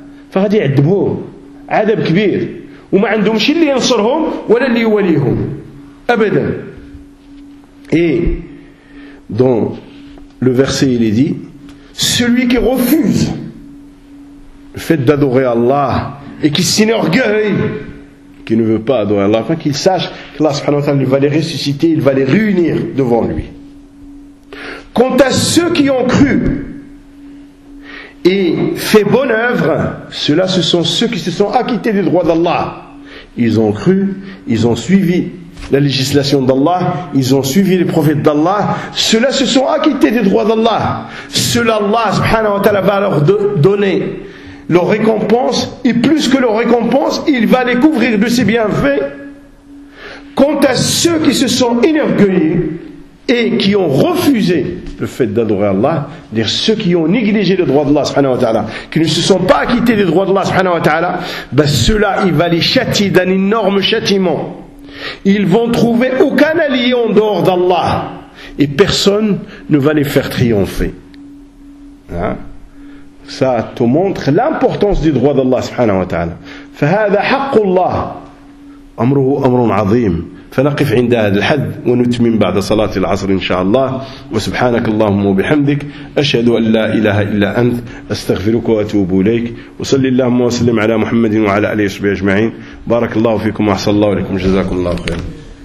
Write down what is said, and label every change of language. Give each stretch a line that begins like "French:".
Arabic: فغادي يعذبوه عذاب كبير وما عندهمش اللي ينصرهم ولا اللي يوليهم أبدا
French: Et dans le verset, il est dit, celui qui refuse le fait d'adorer Allah et qui s'enorgueille, qui ne veut pas adorer Allah, qu'il sache qu'Allah subhanahu wa ta'ala va les ressusciter, il va les réunir devant lui. Quant à ceux qui ont cru et fait bonne œuvre, ceux-là, ce sont ceux qui se sont acquittés des droits d'Allah. Ils ont cru, ils ont suivi. La législation d'Allah, ils ont suivi les prophètes d'Allah, ceux-là se sont acquittés des droits d'Allah. Ceux-là, Allah subhanahu wa ta'ala va leur donner leur récompense, et plus que leur récompense, il va les couvrir de ses bienfaits. Quant à ceux qui se sont enorgueillis et qui ont refusé le fait d'adorer Allah, c'est-à-dire ceux qui ont négligé les droits d'Allah subhanahu wa ta'ala, qui ne se sont pas acquittés des droits d'Allah subhanahu wa ta'ala, ben ceux-là, il va les châtier d'un énorme châtiment. Ils vont trouver aucun allié en dehors d'Allah et personne ne va les faire triompher. Hein? Ça te montre l'importance du droit d'Allah subhanahu wa ta'ala.
Arabic: فهذا حق الله أمره أمر عظيم فنقف عند هذا الحد ونتمم بعد صلاة العصر إن شاء الله وسبحانك اللهم وبحمدك أشهد أن لا إله إلا أنت أستغفرك وأتوب إليك وصل اللهم وسلم على محمد وعلى آله وصحبه أجمعين بارك الله فيكم وأحسن الله إليكم جزاكم الله خيرا